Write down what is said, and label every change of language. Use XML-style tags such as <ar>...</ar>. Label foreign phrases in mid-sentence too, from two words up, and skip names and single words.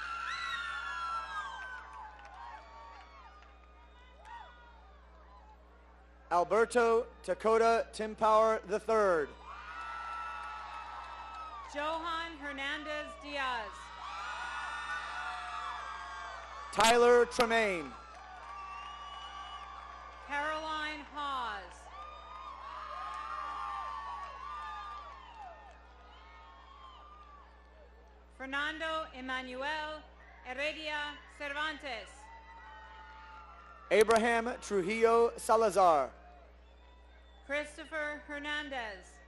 <es>Alberto Dakota Timpower III. Johan Hernandez Diaz. Tyler Tremaine. Caroline Hawes. Fernando Emmanuel Heredia Cervantes. Abraham Trujillo Salazar. Christopher Hernandez.</es>